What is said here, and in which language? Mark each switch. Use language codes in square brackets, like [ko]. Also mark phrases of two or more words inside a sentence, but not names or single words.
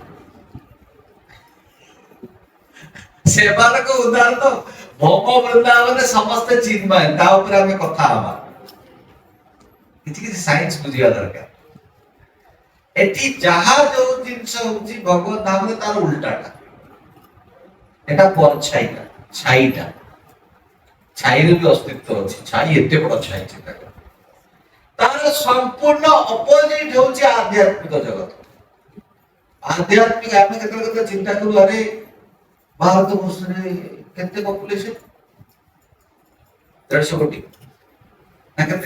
[or] ସେମାନଙ୍କ ଉଦ୍ଧାର ତ ଭୋମ ବୃନ୍ଦାବନରେ ସମସ୍ତେ ଚିନ୍ମୟ। ତା ଉପରେ ଆମେ କଥା ହବା, କିଛି କିଛି ସାଇନ୍ସ ବୁଝିବା ଦରକାର। ଏଠି ଯାହା ଯୋଉ ଜିନିଷ ହଉଛି ଭଗବତ ଧାମରେ ତାର ଉଲ୍ଟାଟା। ଏଟା ପରଛାଇଟା, ଛାଇଟା। ছাইର ବି ଅସ୍ତିତ୍ୱ ଅଛି। ଛାଇ ଏତେ ବଡ ଛାଇ ଚିନ୍ତା କର। ତାର ସମ୍ପୂର୍ଣ୍ଣ ଅପୋଜିଟ ହଉଛି ଆଧ୍ୟାତ୍ମିକ ଜଗତ। ଆଧ୍ୟାତ୍ମିକ ଆମେ କେତେବେଳେ କେତେବେଳେ ଚିନ୍ତା କରୁ, ଆରେ ଭାରତ ବର୍ଷରେ କେତେ ପପୁଲେସନ? 150 କୋଟି ନା କେତେ?